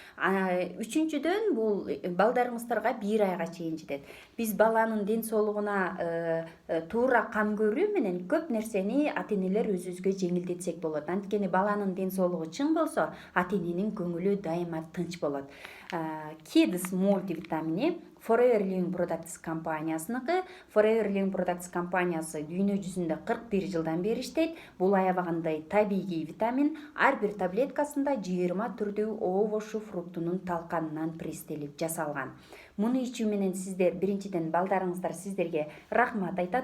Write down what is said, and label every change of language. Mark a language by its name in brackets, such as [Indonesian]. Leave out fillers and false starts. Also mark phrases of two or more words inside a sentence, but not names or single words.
[Kyrgyz] Үчүнчүдөн бул балдарыңыздарга 1 айга чейин жетет. Биз баланын ден соолугуна туура кам көрүү менен көп нерсени ата энелер өзүбүзгө жеңилдетсек болот. Анткени баланын ден соолугу чың болсо, ата эненин көңүлү дайыма тынч болот. Kids мультивитамини Forever Living Products компаниясыныкы. Forever Living Products компаниясы дүйнө жүзүндө 41 жылдан бери иштейт. Бул аябагандай табигый витамин. Ар бир таблеткасында 20 түрдүү овощу фруктунун талканынан пресстелип жасалган. Муну ичүү менен сиздер биринчиден балдарыңыздар сиздерге рахмат айтат.